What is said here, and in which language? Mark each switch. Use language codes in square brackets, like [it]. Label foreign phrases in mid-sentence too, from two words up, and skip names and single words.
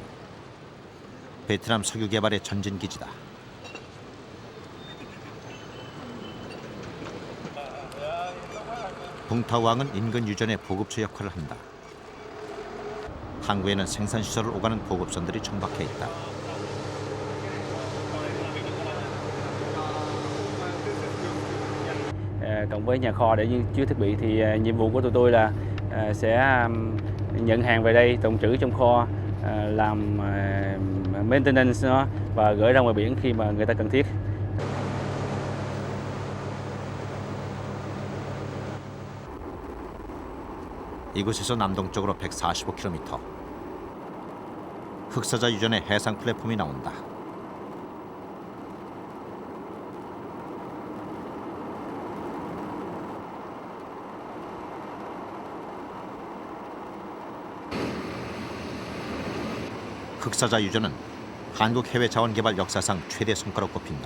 [ko] 베트남 석유 개발의 전진 기지다. 붕타오항은 인근 유전의 보급처 역할을 한다. 항구에는 생산 시설을 오가는 보급선들이 정박해 있다. [vi] Cộng với nhà kho để chứa thiết bị thì nhiệm vụ của tụi tôi là sẽ nhận hàng về đây, tồn trữ trong kho, làm maintenance nó và gửi ra ngoài biển khi mà người ta cần thiết. [ko] 이곳에서 남동쪽으로 145km. 흑사자 유전의 해상 플랫폼이 나온다. 흑사자 유전은 한국 해외 자원 개발 역사상 최대 성과로 꼽힌다.